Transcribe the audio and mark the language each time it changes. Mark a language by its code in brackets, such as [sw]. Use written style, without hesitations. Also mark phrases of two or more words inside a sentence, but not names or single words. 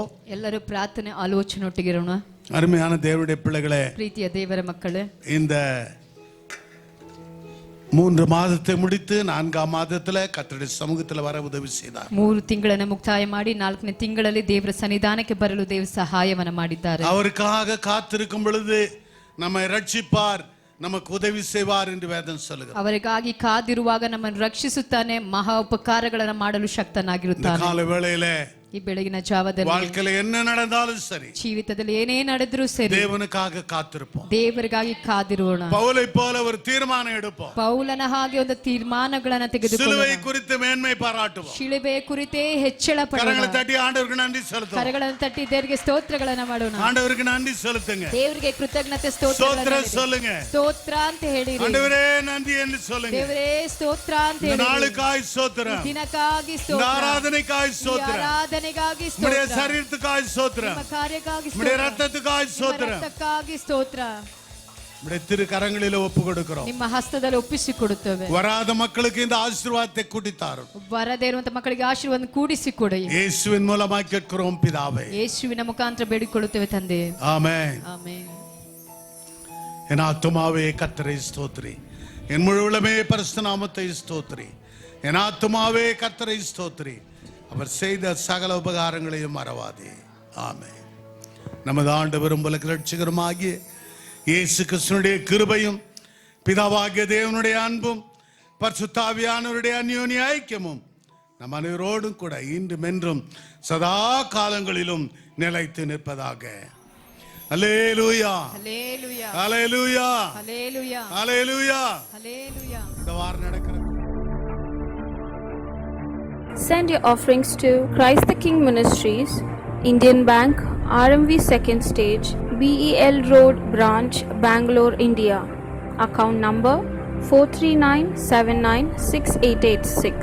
[kn] ಎಲ್ಲರೂ ಪ್ರಾರ್ಥನೆ ಆಲೋಚನೆಯೊಟ್ಟಿಗಿರೋಣ. [ta] அருமையான தேவனுடைய பிள்ளைகளே, [kn] ಪ್ರೀತಿಯ ದೇವರ ಮಕ್ಕಳೇ, [ta] இந்த 3 மாதத்தை முடித்து 4ஆம் மாதத்துல கர்த்தருடைய சமூகத்துல வர உதவி செய்தார். [kn] 3 ತಿಂಗಳನ್ನು ಮುಕ್ತಾಯ ಮಾಡಿ 4ನೇ ತಿಂಗಳಲ್ಲಿ ದೇವರ ಸನ್ನಿಧಾನಕ್ಕೆ ಬರಲು ದೇವರು ಸಹಾಯವನ್ನು ಮಾಡಿದ್ದಾರೆ. [ta] அவருக்காக காத்திருக்கும் பொழுது நம்மை ரட்சிப்பார், நமக்கு உதவி செய்வார் என்று வேதம் சொல்லுகிறது. [kn] ಅವರಿಗಾಗಿ ಕಾದಿರುವಾಗ ನಮ್ಮನ್ನು ರಕ್ಷಿಸುತ್ತಾನೆ, ಮಹಾ ಉಪಕಾರಗಳನ್ನು ಮಾಡಲು ಶಕ್ತನಾಗಿರುತ್ತಾನೆ. [ta] கால வேளையிலே [kn] ಈ ಬೆಳಗಿನ ಜಾವದಲ್ಲಿ [ta] வாழ்க்கையில என்ன நடந்தாலும் சரி, [kn] ಜೀವಿತದಲ್ಲಿ ಏನೇ ನಡೆದರೂ ಸರಿ, [ta] தேவனுக்காக காத்திருப்போம். [kn] ದೇವರಿಗಾಗಿ ಕಾದಿರೋಣ. [ta] பவுலை போல ஒரு தீர்மானம் எடுப்போம். [kn] ಪೌಲನ ಹಾಗೆ ಒಂದು ತೀರ್ಮಾನಗಳನ್ನ ತೆಗೆದುಕೊಳ್ಳೋಣ. [ta] சிலுவை குறித்து மேன்மை பாராட்டுவோம். [kn] ಶಿಲುಬೆಯ ಕುರಿತೇ ಹೆಚ್ಚಳ ಪಡೋಣ. [ta] கரங்களை தட்டி ஆண்டவருக்கு நன்றி செலுத்துவோம். [kn] ಕರಗಳನ್ನು ತಟ್ಟಿ ದೇವರಿಗೆ ಸ್ತೋತ್ರಗಳನ್ನ ಮಾಡೋಣ. [ta] ஆண்டவருக்கு நன்றி செலுத்துங்க. [kn] ದೇವರಿಗೆ ಕೃತಜ್ಞತೆ [ta] ஸ்தோத்திரம் [kn] ಸ್ತೋತ್ರಗಳನ್ನ [ta] சொல்லுங்க. [kn] ಸ್ತೋತ್ರ ಅಂತ ಹೇಳಿರಿ. [ta] ஆண்டவரே நன்றி என்று சொல்லுங்க. [kn] ದೇವರೇ ಸ್ತೋತ್ರ ಅಂತ [ta] இந்த [kn] ಹೇಳಿರಿ. [ta] நாளுக்காய் ஸ்தோத்திரம், [kn] ದಿನಕ್ಕಾಗಿ [ta] இந்த [kn] ಸ್ತೋತ್ರ, [ta] ஆராதனைக்காய் [kn] ಈ [ta] ஸ்தோத்திரம், [kn] ಆರಾಧನೆಗಾಗಿ [ta] உம்முடைய [kn] ಸ್ತೋತ್ರ, [ta] சரீரத்துக்காய் ஸ்தோத்திரம், [kn] ನಿಮ್ಮ ಕಾರ್ಯಕ್ಕಾಗಿ [ta] உம்முடைய [kn] ಸ್ತೋತ್ರ, [ta] ரத்தத்துக்காய் [kn] ನಿಮ್ಮ [ta] ஸ்தோத்திரம், [kn] ರಕ್ತಕ್ಕಾಗಿ ಸ್ತೋತ್ರ. [ta] உம்முடைய திரு கரங்களிலே ஒப்பு கொடுக்கிறோம். [kn] ನಿಮ್ಮ ಹಸ್ತದಲ್ಲಿ ಒಪ್ಪಿಸಿಕೊಡುತ್ತೇವೆ. [ta] வராத மக்களுக்கு இந்த ஆசீர்வாதத்தை கூட்டித்தாரும். [kn] ಬರದೇ ಇರುವಂತ ಮಕ್ಕಳಿಗೆ ಆಶೀರ್ವಾದ ಕೂಡಿಸಿಕೊಡಿ. [ta] இயேசுவின் மூலமாய் கேட்கிறோம் பிதாவே. [kn] ಯೇಸುವಿನ ಮುಖಾಂತರ ಬೇಡಿಕೊಳ್ಳುತ್ತೇವೆ ತಂದೆ. [ta] ஆமென். [kn] ಆಮೆನ್. [ta] என் ஆத்துமாவே கர்த்தரை ஸ்தோத்திரி, என் முழு உள்ளமே பரிசுத்த நாமத்தை ஸ்தோத்திரி. என் ஆத்துமாவே கர்த்தரை ஸ்தோத்திரி, அவர் செய்த சகல உபகாரங்களையும் மறவாதே. ஆமென். நமது ஆண்டவரும் உலக இரட்சகருமாகிய இயேசு கிறிஸ்துவினுடைய கிருபையும் பிதாவாகிய தேவனுடைய அன்பும் பரிசுத்த ஆவியானவருடைய அந்யோன்ய ஐக்கியமும் நம் அனைவரோடும் கூட இன்றும் என்றும் சதா காலங்களிலும் நிலைத்து நிற்பதாக. அல்லேலூயா, ஹல்லேலூயா, அல்லேலூயா, ஹல்லேலூயா, அல்லேலூயா. ஹல்லேலூயா. இந்த வாரம் நடக்கிற [en] Send your offerings to Christ the King Ministries, Indian Bank, RMV 2nd Stage, BEL Road Branch, Bangalore, India. Account number 439796886.